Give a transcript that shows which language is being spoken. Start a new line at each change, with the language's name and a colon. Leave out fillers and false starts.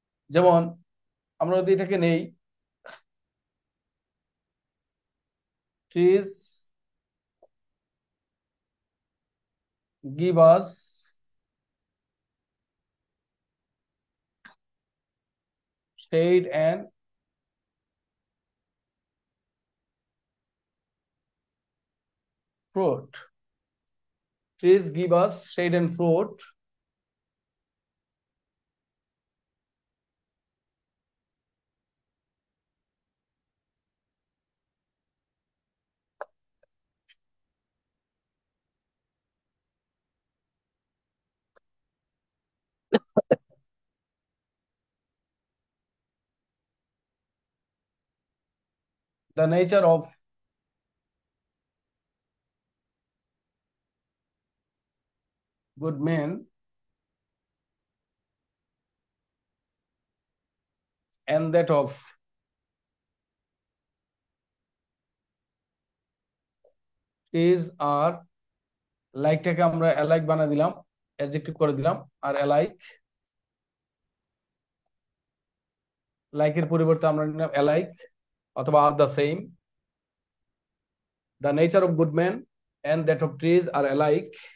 Bangla: যেমন আমরা যদি এটাকে নেই,
English: Trees give us shade and fruit. Trees give us shade and fruit. The nature of good men and that of trees are,
Bangla: লাইকটাকে আমরা alike বানিয়ে দিলাম, অ্যাডজেক্টিভ করে দিলাম, আর লাইকের পরিবর্তে আমরা নিলাম অ্যালাইক অথবা are the same.
English: The nature of good men and that of trees are alike.